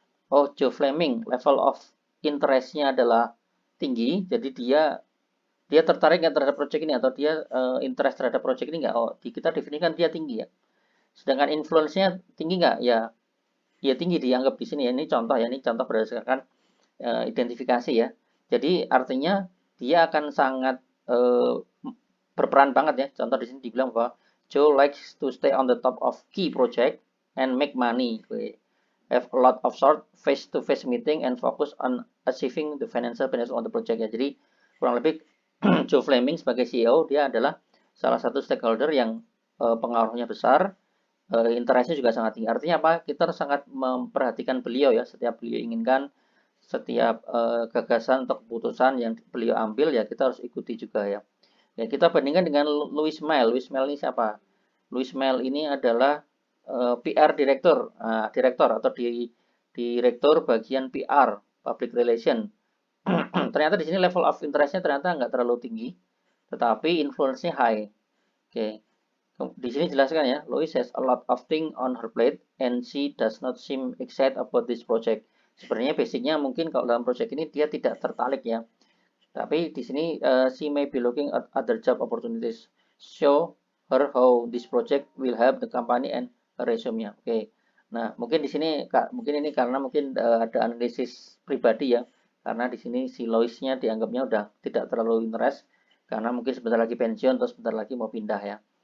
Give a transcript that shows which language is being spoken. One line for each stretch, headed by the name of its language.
Indonesian: Oh, Joe Fleming level of interest-nya adalah tinggi, jadi dia tertarik nggak terhadap project ini atau dia interest terhadap project ini nggak? Oh, kita definisikan dia tinggi ya. Sedangkan influence-nya tinggi nggak? Ya, ya tinggi dianggap di sini ya. Ini contoh ya, ini contoh berdasarkan identifikasi ya. Jadi artinya dia akan sangat berperan banget ya. Contoh di sini dibilang bahwa
English: Joe likes to stay on the top of key project and make money. Have a lot of short face-to-face meeting and focus on achieving the financial benefits on the project ya.
Indonesian: Jadi kurang lebih Joe Fleming sebagai CEO dia adalah salah satu stakeholder yang pengaruhnya besar, interestnya juga sangat tinggi. Artinya apa? Kita sangat memperhatikan beliau ya. Setiap beliau inginkan, setiap gagasan atau keputusan yang beliau ambil ya kita harus ikuti juga ya. Ya kita bandingkan dengan Louis Mail. Louis Mail ini siapa? Louis Mail ini adalah PR direktur, direktur atau direktur bagian PR, public relation. Ternyata di sini level of interest-nya ternyata nggak terlalu tinggi, tetapi influence-nya high. Oke, di sini jelaskan ya,
English: Louis has a lot of things on her plate and she does not seem excited about this project.
Indonesian: Sebenarnya basicnya mungkin kalau dalam project ini dia tidak tertarik ya. Tapi di sini
English: she may be looking at other job opportunities. Show her how this project will help the company and her resume-nya.
Indonesian: Oke. Nah, mungkin di sini mungkin ini karena mungkin ada analisis pribadi ya. Karena di sini si Lois-nya dianggapnya udah tidak terlalu interest karena mungkin sebentar lagi pensiun atau sebentar lagi mau pindah ya.